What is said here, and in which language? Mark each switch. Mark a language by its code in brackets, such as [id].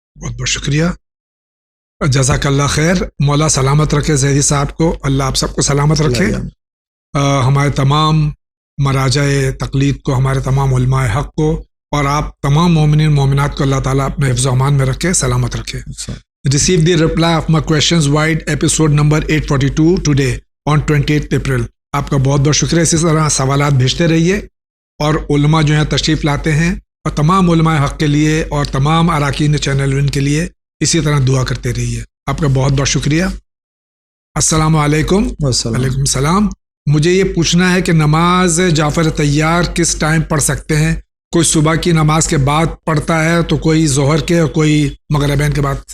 [ur] بہت بہت شکریہ، جزاک اللہ خیر. مولا سلامت رکھے زہری صاحب کو، اللہ آپ سب کو سلامت رکھے. ہمارے تمام مراجع تقلید کو، ہمارے تمام علماء حق کو اور آپ تمام مومنین مومنات کو اللہ تعالیٰ اپنے حفظ و امان میں رکھے، سلامت رکھے. [en] Receive the reply of my questions wide episode number 842 today on 28th April. [ur] آپ کا بہت بہت شکریہ. اسی طرح سوالات بھیجتے رہیے اور علماء جو ہیں تشریف لاتے ہیں، اور تمام علماء حق کے لیے اور تمام اراکین چینل ون کے لیے اسی طرح دعا کرتے رہیے. آپ کا بہت بہت شکریہ. السلام علیکم. وعلیکم السلام. مجھے یہ پوچھنا ہے کہ نماز جعفر طیار کس ٹائم پڑھ سکتے ہیں؟ کوئی صبح کی نماز کے بعد پڑھتا ہے تو کوئی ظہر کے اور کوئی مغربین کے بعد.